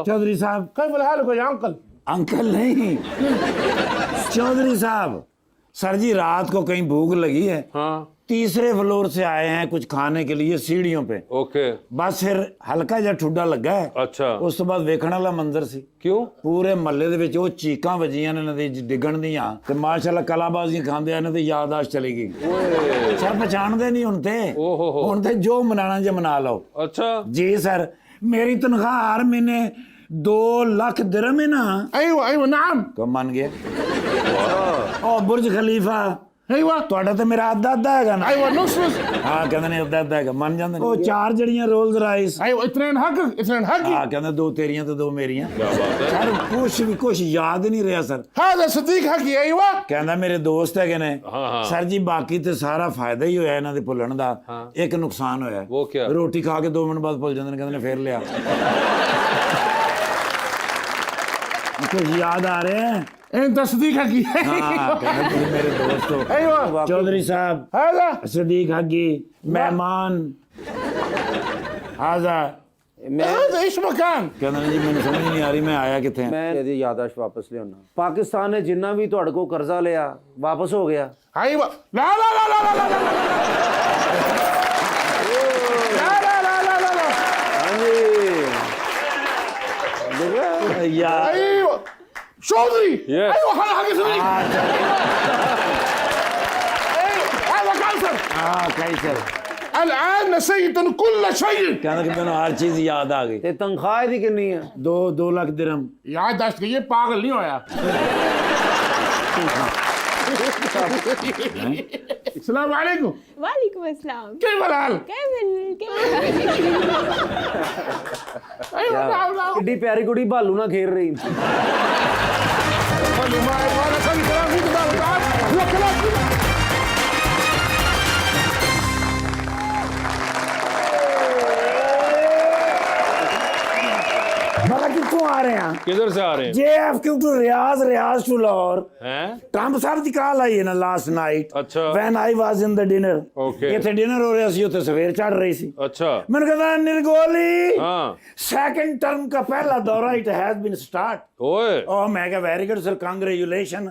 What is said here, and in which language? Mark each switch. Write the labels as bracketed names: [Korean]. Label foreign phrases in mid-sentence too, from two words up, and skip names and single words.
[Urdu] چوہدری صاحب۔ انکل نہیں، چوہدری صاحب. سر جی رات کو کہیں بھوک لگی ہے, हाँ। تیسرے فلور سے آئے ہیں کچھ کھانے کے لیے سیڑھیوں پے. ओके। بس پھر ہلکا جیہا ٹھڈا لگا ہے. अच्छा। [Punjabi] ਉਸ ਤੋ ਬਾਅਦ ਵੇਖਣ ਵਾਲਾ ਮੰਜ਼ਰ ਸੀ। [Urdu] क्यों? [Punjabi] ਪੂਰੇ ਮਹੱਲੇ ਦੇ ਵਿੱਚ ਉਹ ਚੀਕਾਂ ਵੱਜੀਆਂ ਨੇ ਇਹਨਾਂ ਦੀ ਡਿੱਗਣ ਦੀਆਂ, ਤੇ ਮਾਸ਼ਾਅੱਲਾ ਕਲਾਬਾਜ਼ੀਆਂ ਖਾਂਦੇ ਆ, ਇਹਨਾਂ ਦੀ ਯਾਦਾਸ਼ਤ ਚਲੀ ਗਈ। ਸਰ ਪਛਾਣਦੇ ਨਹੀਂ ਹੁਣ ਤੇ। ਹੁਣ ਤੇ ਜੋ ਮਨਾਣਾ ਜੇ ਮਨਾ ਲਓ। [Urdu] अच्छा جی سر، میری تنخواہ ہر مہینے 2 لاکھ درہم ہے نا. [Arabic] ايوه نعم [Urdu] کب مان گیا؟ او برج خلیفہ. [Arabic] ايوه [Punjabi] ਤੁਹਾਡਾ ਤੇ ਮੇਰਾ ਅੱਧਾ ਹੈਗਾ ਨਾ। [Arabic] ايوه نص [Punjabi] ਹਾਂ ਕਹਿੰਦੇ ਨੇ ਅੱਧਾ ਹੈਗਾ, ਮੰਨ ਜਾਂਦੇ ਨੇ। ਉਹ 4 ਜੜੀਆਂ ਰੋਲਸ ਰਾਈਸ। [Arabic] ايوه اثنين حقي [Punjabi] ਹਾਂ ਕਹਿੰਦੇ 2 ਤੇਰੀਆਂ ਤੇ 2 ਮੇਰੀਆਂ। [Urdu] کیا بات ہے? [Punjabi] ਸਰ ਕੁਛ ਯਾਦ ਹੀ ਨਹੀਂ ਰਿਹਾ ਸਰ। [Arabic] هذا صديق حقي ايوه [Punjabi] ਕਹਿੰਦਾ ਮੇਰੇ ਦੋਸਤ ਹੈਗੇ ਨੇ। ਹਾਂ। ਸਰ ਜੀ ਬਾਕੀ ਤੇ ਸਾਰਾ ਫਾਇਦਾ ਹੀ ਹੋਇਆ ਇਹਨਾਂ ਦੇ ਭੁੱਲਣ ਦਾ। ਇੱਕ ਨੁਕਸਾਨ ਹੋਇਆ। [Urdu] وہ کیا? [Punjabi] ਰੋਟੀ ਖਾ ਕੇ 2 ਮਿੰਟ ਬਾਅਦ ਭੁੱਲ ਜਾਂਦੇ ਨੇ, ਕਹਿੰਦੇ ਨੇ ਫੇਰ ਲਿਆ। ਕੁਝ ਯਾਦ ਆ ਰਿਹਾ ਹੈ? [Arabic] انت صديق حقي [Urdu] ہاں کہنا تم میرے دوست ہو. [Arabic] ايوه [Urdu] چوہدری صاحب, [Arabic] هذا صديق حقي, मेहमान, हाजा هذا ايش مكان [Punjabi] ਕਹਿੰਦਾ ਨੇ ਜੀ ਮੈਨੂੰ ਸਮਝ ਨਹੀਂ ਆ ਰਹੀ ਮੈਂ ਆਇਆ ਕਿੱਥੇ ਹਾਂ। मैं ਇਹਦੀ ਯਾਦਾਸ਼ਤ ਵਾਪਸ ਲਿਆਉਣਾ ਪਾਕਿਸਤਾਨ ਨੇ ਜਿੰਨਾ ਵੀ ਤੁਹਾਡੇ ਕੋਲ ਕਰਜ਼ਾ ਲਿਆ ਵਾਪਸ ਹੋ ਗਿਆ [Arabic] ايوه لا لا لا لا لا لا لا لا لا لا لا لا [Punjabi] ਹਾਂਜੀ ਦੇਖਿਆ ਯਾਰ [Arabic] ايوه شوطي [English] Yes. [Arabic] ايوه هذا حق صديق هذا كانسر [Punjabi] ਹਾਂ ਕੈਂਸਰ [Arabic] الان نسيت كل شيء [Punjabi] ਕਹਿੰਦਾ ਕਿ ਮੈਨੂੰ ਹਰ ਚੀਜ਼ ਯਾਦ ਆ ਗਈ ਤੇ ਤਨਖਾਹ ਇਹਦੀ ਕਿੰਨੀ ਹੈ 2 ਲੱਖ ਦਿਰਹਮ [Urdu] یادداشت یہ پاگل نہیں ہویا [Arabic] السلام عليكم وعليكم السلام كيف الحال ايوه نعم نعم [Punjabi] ਕਿੱਡੀ ਪਿਆਰੀ ਕੁੜੀ ਭਾਲੂ ਨਾਲ ਖੇਡ ਰਹੀ [Arabic] خلوا معي وانا خلي كلام فيك تعال تعال لا كلام فيك [Punjabi] ਮਤਲਬ ਕਿੱਥੋਂ ਆ ਰਹੇ ਆ [Urdu] کدھر سے آ رہے ہیں [English] JFK to Riyadh, Riyadh to Lahore. [Urdu] हैं [Punjabi] ਟਰੰਪ ਸਾਹਿਬ ਦੀ ਕਾਲ ਆਈ ਹੈ ਨਾ [English] last night [Punjabi] ਅੱਛਾ। [English] When I was in the dinner Okay. [Punjabi] ਇੱਥੇ ਡਿਨਰ ਹੋ ਰਿਹਾ ਸੀ ਉੱਥੇ ਸਵੇਰ ਚੜ ਰਹੀ ਸੀ [Urdu] अच्छा [Punjabi] ਮੈਨੂੰ ਕਹਿੰਦਾ ਨਿਰਗੋਲੀ [Urdu] हाँ [English] second term [Punjabi] ਦਾ ਪਹਿਲਾ ਦੌਰਾ [English] it has been start [Urdu] ओए [Punjabi] ਉਹ ਮੈਂ ਕਿਹਾ [English] very good sir [Punjabi] ਕੰਗ੍ਰੈਚੁਲੇਸ਼ਨ